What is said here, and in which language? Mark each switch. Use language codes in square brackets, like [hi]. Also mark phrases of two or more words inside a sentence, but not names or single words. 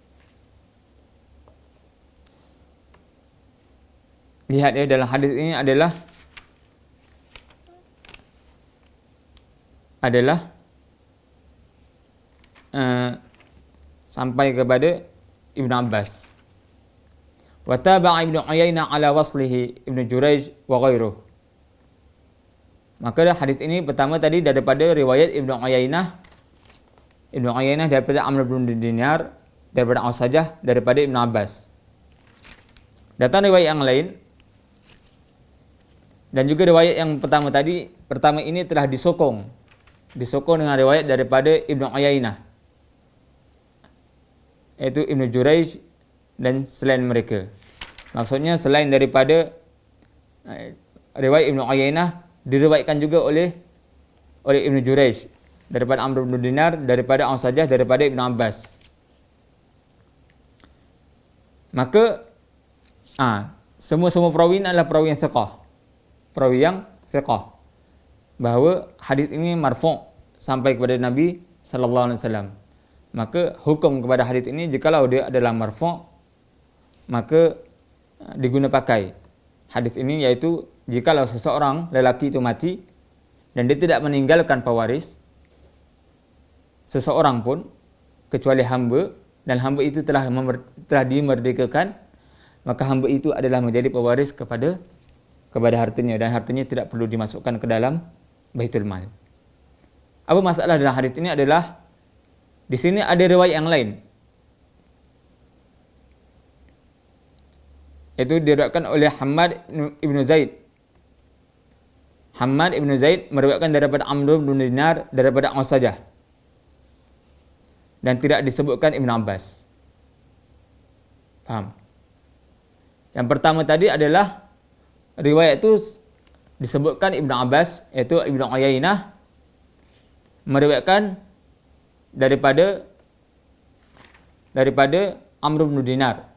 [ms] Lihat ya, dalam hadis ini adalah sampai kepada Ibnu Abbas. [ar] Wa taba'a Ibnu Uyainah ala waslihi Ibnu Jurayj wa ghairuh. [ms] Maka hadis ini pertama tadi daripada riwayat Ibnu Uyainah. Ibnu Uyainah daripada Amr bin Dinar, daripada Ausajah, daripada Ibnu Abbas. Datang riwayat yang lain dan juga riwayat yang pertama ini telah disokong dengan riwayat daripada Ibnu Uyainah, yaitu Ibnu Jurayj dan selain mereka. Maksudnya selain daripada riwayat Ibnu Uyainah diriwayatkan juga oleh Ibnu Jurayj daripada Amr bin Dinar, daripada Ausajah, daripada Ibnu Abbas. Maka semua perawi ini adalah perawi yang thiqah, bahawa hadis ini marfu' sampai kepada Nabi [ar] sallallahu alaihi wasallam. [ms] Maka hukum kepada hadis ini, jikalau dia adalah marfu', maka diguna pakai hadis ini, iaitu jikalau seseorang lelaki itu mati dan dia tidak meninggalkan pewaris seseorang pun kecuali hamba, dan hamba itu telah dimerdekakan, maka hamba itu adalah menjadi pewaris kepada hartanya, dan hartanya tidak perlu dimasukkan ke dalam Baitul Mal. Apa masalah dalam hadis ini adalah di sini ada riwayat yang lain, itu diriwayatkan oleh Hammad ibn Zaid. Hammad ibn Zaid meriwayatkan daripada Amr bin Dinar, daripada Ausajah, dan tidak disebutkan Ibnu Abbas. Faham? Yang pertama tadi adalah riwayat itu disebutkan Ibnu Abbas, iaitu Ibnu Uyainah meriwayatkan daripada Amr bin Dinar.